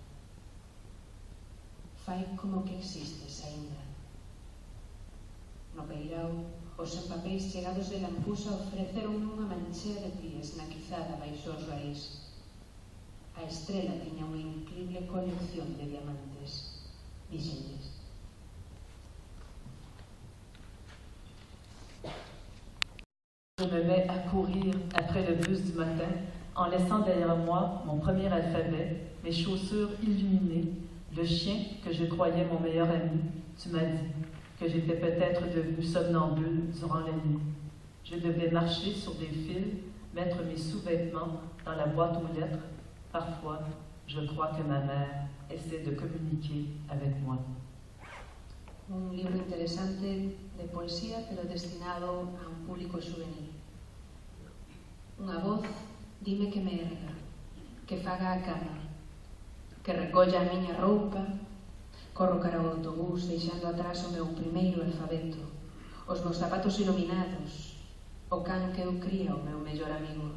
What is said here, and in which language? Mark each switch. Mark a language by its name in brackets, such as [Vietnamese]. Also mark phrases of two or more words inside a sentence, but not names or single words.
[Galician] Fai como que existes aínda. No peirao, os empapéis chegados de Lampusa ofreceron unha manchea de pies na quizada baixo os raíz. A estrela tiña unha increíble colección de diamantes, dixenlles. [French] Je me mets à courir après le bus du matin en laissant derrière moi mon premier alphabet, mes chaussures illuminées, le chien que je croyais mon meilleur ami. Tu m'as dit que j'étais peut-être devenue somnambule durant la nuit. Je devais marcher sur des fils, mettre mes sous-vêtements dans la boîte aux lettres. Parfois, je crois que ma mère essaie de communiquer avec moi. [Spanish] Un libro interesante de poesía, pero destinado a un público juvenil. [Galician] Unha voz dime que me erga, que faga a cama, que recolla a miña roupa. Corro cara ao autobús, deixando atrás o meu primeiro alfabeto, os meus zapatos iluminados, o can que eu cría o meu mellor amigo.